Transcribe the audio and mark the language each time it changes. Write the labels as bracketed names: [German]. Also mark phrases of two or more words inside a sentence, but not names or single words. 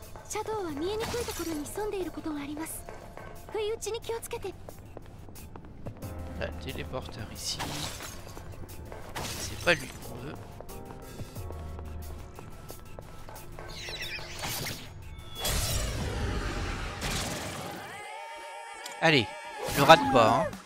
[Japanese] シャドウは見えにくいところに潜んでいることがあります。不意打ちに気をつけて。 [French] La téléporteur ici. C'est pas lui qu'on veut. Allez, ne rate pas, hein.